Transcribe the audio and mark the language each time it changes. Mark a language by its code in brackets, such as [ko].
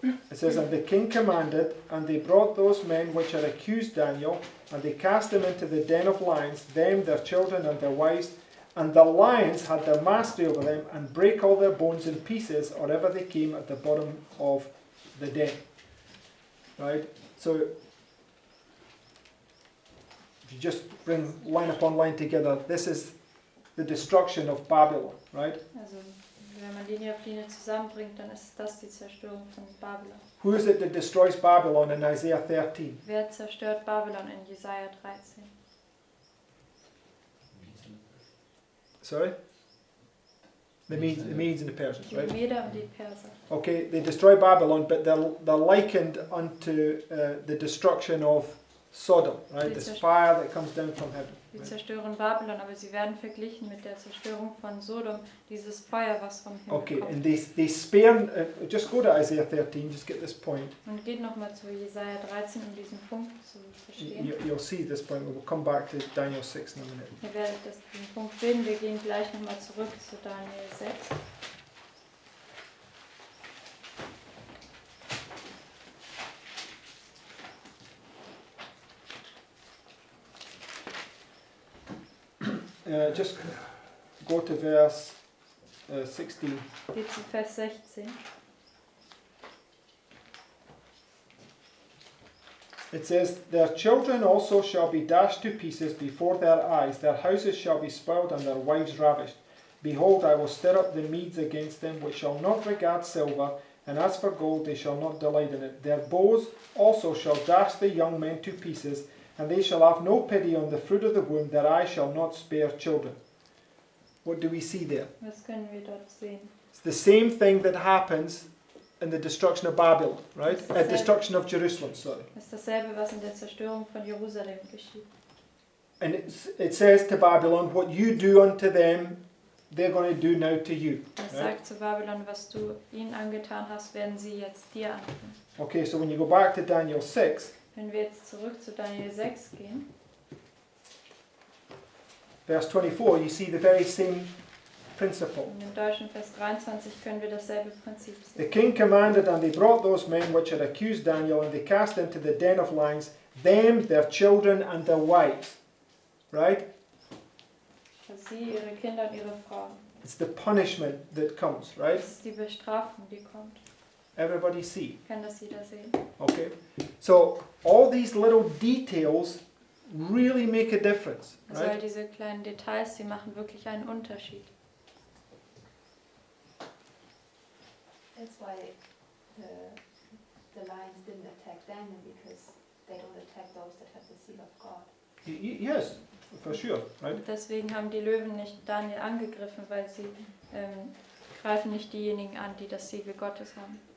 [en] It says, And the king commanded, and they brought those men which had accused Daniel, and they cast them into the den of lions, them, their children, and their wives. And the lions had their mastery over them, and brake all their bones in pieces, or ever they came at the bottom of the den. Right? So, if you just bring line upon line together, this is the destruction of Babylon, right? [de] Also wenn man Linie auf Linie zusammenbringt, dann ist das die Zerstörung von Babylon. [en] Who is it that destroys Babylon in Isaiah 13? [de] Wer zerstört Babylon in Jesaja 13? [en] Sorry? The Medes and the Persians, [de] Die [en] right? [de] Meder und die Perser. [en] Okay, they destroy Babylon, but they're likened unto the destruction of Sodom, right? This fire that comes down from heaven. [de] Die [en] Right? [de] zerstören Babylon, aber sie werden verglichen mit der Zerstörung von Sodom, dieses Feuer, was vom Himmel [en] Okay, [de] kommt. [en] and they spare, just go to Isaiah 13, just get this point. [de] Und geht nochmal zu Jesaja 13, um diesen Punkt zu verstehen. [en] You'll see this point, we'll come back to Daniel 6 in a minute. [de] Ihr werdet den Punkt sehen, wir gehen gleich nochmal zurück zu Daniel 6. [en] Just go to verse 16. [de] Geht zu Vers 16. [en] It says, Their children also shall be dashed to pieces before their eyes, their houses shall be spoiled, and their wives ravished. Behold, I will stir up the Medes against them, which shall not regard silver, and as for gold, they shall not delight in it. Their bows also shall dash the young men to pieces, and they shall have no pity on the fruit of the womb, their eyes shall not spare children. What do we see there? [de] Was können wir dort sehen? [en] It's the same thing that happens in the destruction of Babylon, right? It's the same. Destruction of Jerusalem, sorry. [de] Das ist dasselbe, was in der Zerstörung von Jerusalem geschieht. [en] And it says to Babylon, what you do unto them, they're going to do now to you. [de] Es [en] Right? [de] sagt zu Babylon, was du ihnen angetan hast, werden sie jetzt dir antun. [en] Okay, so when you go back to Daniel 6, [de] Wenn wir jetzt zurück zu Daniel 6 gehen, [en] verse 24, you see the very same principle. [de] in dem deutschen Vers 23 können wir dasselbe Prinzip [en] The [de] sehen. [en] king commanded, and they brought those men which had accused Daniel, and they cast into the den of lions, them, their children, and their wives. Right? [de] Also sie, ihre Kinder und ihre Frauen. [en] It's the punishment that comes, right? [de] Das ist die Bestrafung, die kommt. [en] Everybody see. [de] Kann das jeder sehen? [en] Okay? So, all these little details really make a difference, [de] Also all [en] right? [de] diese kleinen Details, die machen wirklich einen Unterschied. [en] That's why the lions didn't attack Daniel, because they don't attack those that have the seal of God. Yes, for sure, right? [de] Und deswegen haben die Löwen nicht Daniel angegriffen, weil sie greifen nicht diejenigen an, die das Siegel Gottes haben.